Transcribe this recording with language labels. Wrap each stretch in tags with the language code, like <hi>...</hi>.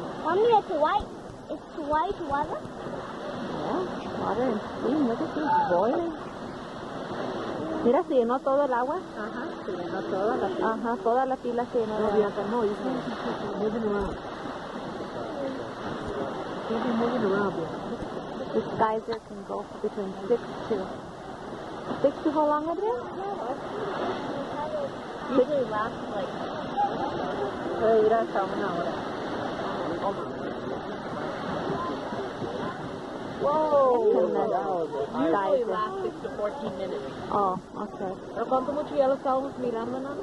<en>Mommy, it's white. It's white water. Yeah. Water and steam, look at this, boiling.</en> <es>Mira, se llenó todo el agua. Ajá, se llenó toda la pila. Ajá, toda la pila se llenó de agua.</es> <en>No, he's moving around. He's moving around. This geyser can go between 6 to how long, Adrian? Usually lasts like,</en> <es>puede ir hasta una hora.</es> <en>Whoa! Usually lasts 6 to 14 minutes. Oh, okay.</en> <es>¿Pero cuánto mucho ya lo estábamos mirando, no?</es>